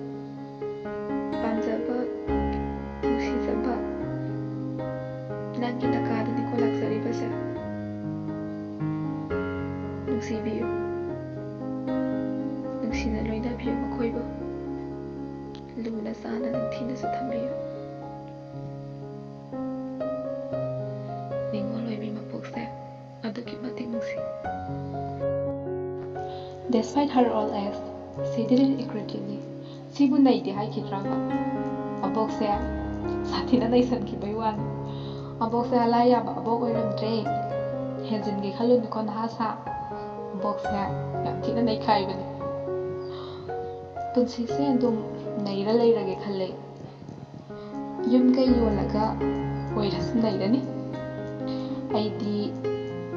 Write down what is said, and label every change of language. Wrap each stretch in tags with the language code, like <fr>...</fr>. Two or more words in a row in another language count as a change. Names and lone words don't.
<mni>ꯄꯥꯝꯖꯕ ꯅꯨꯡꯁꯤꯖꯕ ꯅꯪꯒꯤ ꯅꯀꯥꯗꯅꯤꯀꯣ ꯂꯥꯛꯆꯔꯤꯕꯁꯦ꯫ ꯅꯨꯡꯁꯤꯕꯤꯌꯨ, ꯅꯨꯡꯁꯤꯅ ꯂꯣꯏꯅꯕꯤꯌꯨ ꯃꯈꯣꯏꯕꯨ꯫ ꯂꯨꯅ ꯆꯥꯟꯅ ꯅꯤꯡꯊꯤꯅꯁꯨ ꯊꯝꯕꯤꯌꯨ꯫ ꯅꯤꯉꯣꯜ ꯑꯣꯏꯕꯤ ꯃꯄꯣꯛꯁꯦ ꯑꯗꯨꯛꯀꯤ ꯃꯇꯤꯛ ꯅꯨꯡꯁꯤ꯫</mni> <en>Despite her old age, she didn't regretly.</en> <mni>ꯁꯤꯕꯨ ꯅꯩꯗꯦ ꯍꯥꯏꯈꯤꯗ꯭ꯔꯕ? ꯑꯕꯣꯛꯁꯦ ꯁꯥꯊꯤꯅ ꯅꯩꯁꯟꯈꯤꯕꯩ ꯋꯥꯅꯤ꯫ ꯑꯕꯣꯛꯁꯦ ꯑꯂꯥꯏ ꯌꯥꯕ ꯑꯕꯣꯛ ꯑꯣꯏꯔꯝꯗ꯭ꯔꯦ꯫ ꯍꯦꯟꯖꯤꯟꯒꯦ ꯈꯜꯂꯨꯅꯨꯀꯣ ꯅꯍꯥꯁꯥ꯫ ꯑꯕꯣꯛꯁꯦ ꯌꯥꯝ ꯊꯤꯅ ꯅꯩꯈꯥꯏꯕꯅꯤ꯫ ꯄꯨꯟꯁꯤꯁꯦ ꯑꯗꯨꯝ ꯅꯩꯔ ꯂꯩꯔꯒꯦ ꯈꯜꯂꯦ꯫ ꯌꯨꯝ ꯀꯩ ꯌꯣꯜꯂꯒ ꯑꯣꯏꯔꯁꯨ ꯅꯩꯔꯅꯤ꯫ ꯑꯩꯗꯤ</mni>